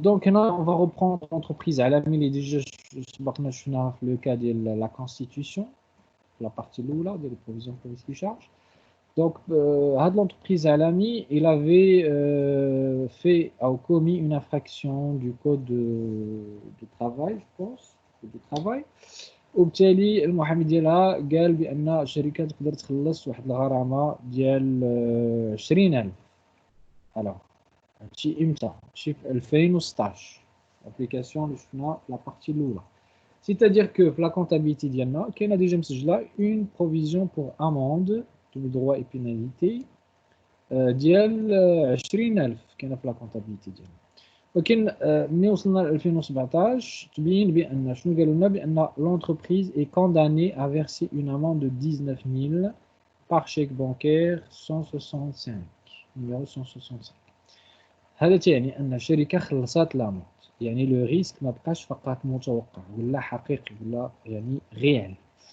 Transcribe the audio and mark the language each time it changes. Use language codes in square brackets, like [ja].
[fr] Donc là, on va reprendre l'entreprise à la mille et déjà le cas de la constitution, la partie là de la provision pour risque et charge. Donc, l'entreprise Alami, il avait fait ou commis une infraction du code de travail, je pense, de travail. [ar] وبالتالي المحامي ديالها قال بأن الشركة تقدر تخلص واحد الغرامة ديال 20000. alors هادشي امتى؟ هادشي في 2016 [fr] l'application [ar] اللي شفنا la partie الاولى. c'est-à-dire que في la comptabilité ديالنا كاينه ديجا مسجله [fr] une provision pour amende de droits et pénalités [ar] ديال 20000 كاينه في la comptabilité ديالنا. ولكن ملي وصلنا ل 2017 تبين بان شنو قالوا لنا بان [fr] l'entreprise est condamnée à verser une amende de 19 000 par chèque bancaire 165 numéro 165. [ar] هذا تعني ان الشركه خلصات لامونت، يعني لو ريسك ما بقاش فقط متوقع ولا حقيقي ولا يعني [fr] réel.